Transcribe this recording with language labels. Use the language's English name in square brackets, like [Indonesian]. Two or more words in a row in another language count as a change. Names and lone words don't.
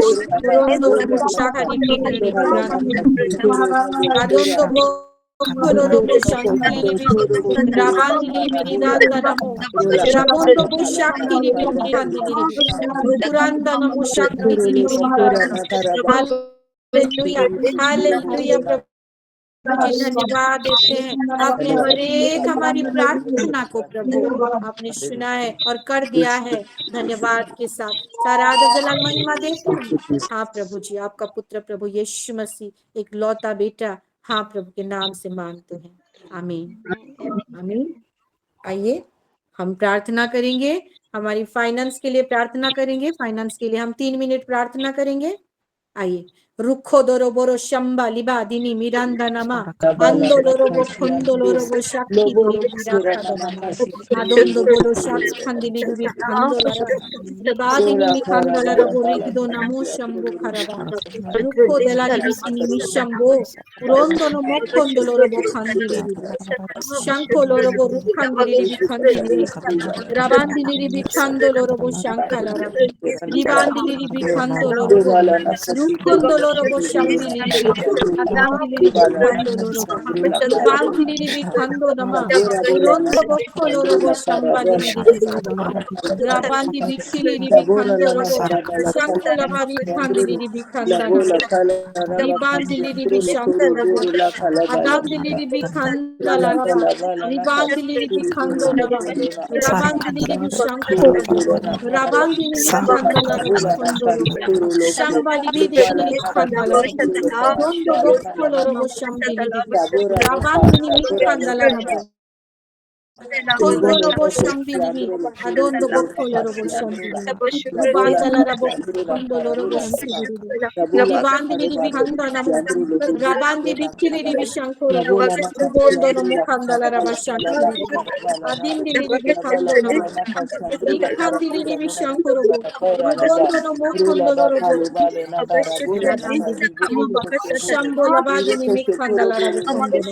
[Hindi] Rondo no mushaka ribi ribi randili. Adondo bo kolorobo shankili ribi. Rabandili ribi ridandanamo. Rabondo bo shakili ribi rikandili ribi. Rukuranda no mushakili ribi riba. Hallelujah. Hallelujah. जी धन्यवाद देते हैं, आपने हर एक हमारी प्रार्थना को प्रभु आपने सुना है और कर दिया है। धन्यवाद के साथ सारा आदर जलाल महिमा देते हैं। हाँ प्रभु जी, आपका पुत्र प्रभु यीशु मसीह एक लौता बेटा, हाँ प्रभु के नाम से मांगते हैं, आमीन आमीन। आइए हम प्रार्थना करेंगे, हमारी फाइनेंस के लिए प्रार्थना करेंगे। फाइनेंस के लिए हम 3 मिनट प्रार्थना करेंगे। आइए रुखो दोरो बोरो शंबा लिबा दिनी मिरांदा नमा अंदो लोरो बो खुंदो लोरो बो शाखी दिनी बिरा खादो आदोंदो बोरो शाक्स खंदी लिबि खंदो लारा लिबा दिनी मिखांदा लारा बो रिगिदो नमो शंबो खराबा रुखो देला दिबि किनी मिशंबो उरोंदो नो मोखोंदो लोरो बो खंदी लिबि शंखो लोरो बो रुखंदी लिबि खंदी लिबि राबांदी लिबि खंदो लोरो बो शंखा लारा रिबांदी लिबि खंदो लोरो बो रुखोंदो लोरो बो शंबी लिबि आदांदी लिबि खंदो लोरो बो रिबांदी लिबि खंदो नमा उरोंदो बो खोलोरो बो शंबा लिबि राबांदी बिखी लिबि खंदो लोरो शंखो लबा रिखांदी लिबि खंदा नमा रिबांदी लिबि शंखो लोरो आदांदी लिबि खंदा लारा रिबांदी लिबि खंदो नमा राबांदी लिबि शंखो लोरो राबांदी लिबि खंदा लारा खंदो लोरो shambali bidi kiri khandala adondo bokkolo robo shambili bidi rabandini mikhandala rabo kondo robo shambili bidi adondo bokkolo robo shambili rubandala rabo kondo robo shambili bidi ribandini bidi khandala mo rabandi bikili bidi shanko robo rubondo no mukhandala raba shambili bidi adindili bidi khando no rikhandili bidi shanko robo rubondo no mukhondo robo Shambo labadini mikhandala rabukondolo.